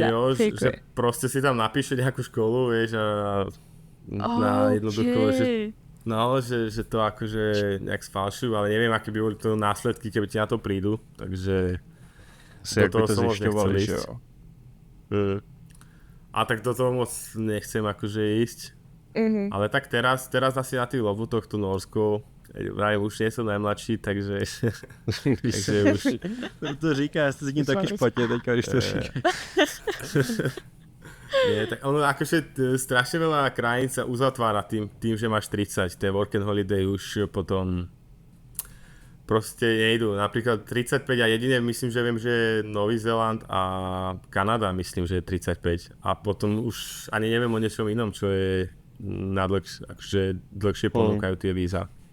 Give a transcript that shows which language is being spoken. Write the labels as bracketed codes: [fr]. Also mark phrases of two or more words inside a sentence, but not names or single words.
[sk] jo, že proste si tam napíše nejakú školu, vieš, a na jednoducho, že to akože nejak sfalšujú, ale neviem, aké by boli to následky, keby ti na to prídu, takže do toho som moc nechcel ísť. A tak do toho moc nechcem akože ísť. Ale tak teraz asi na tých lovutoch tu Norsko, vrajím, už nie som najmladší, takže už... [cs] To říká, já se cítím taky špatně teďka, když to říká. [sk] Nie, tak ono akože strašne veľa krajín sa uzatvára tým, že máš 30. Tie [en] work and holiday [sk] už potom proste nejdu. Napríklad 35 a jedine myslím, že viem, že Nový Zéland a Kanada myslím, že je 35. A potom už ani neviem o niečom inom, čo je akože dlhšie ponúkajú tie víza.